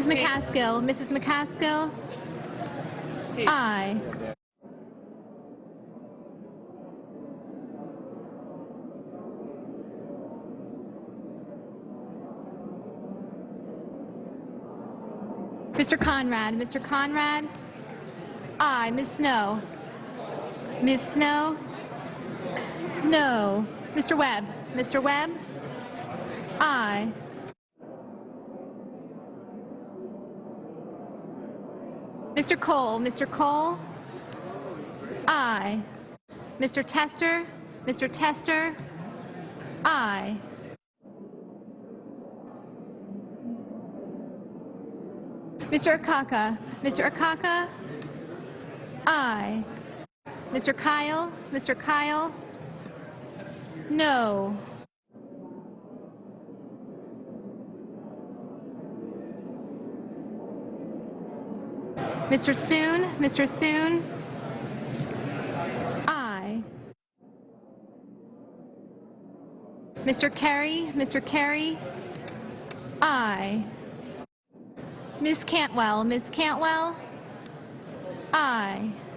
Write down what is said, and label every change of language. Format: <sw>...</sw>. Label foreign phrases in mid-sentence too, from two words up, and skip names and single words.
<en>McCaskill, aye. Mr. Conrad, aye. Ms. Snow, no. Mr. Webb, aye. Mr. Cole, aye. Mr. Tester, aye. Mr. Akaka, aye. Mr. Kyle, no. Mr. Soon, aye. Mr. Kerry, aye. Ms. Cantwell, aye.</en>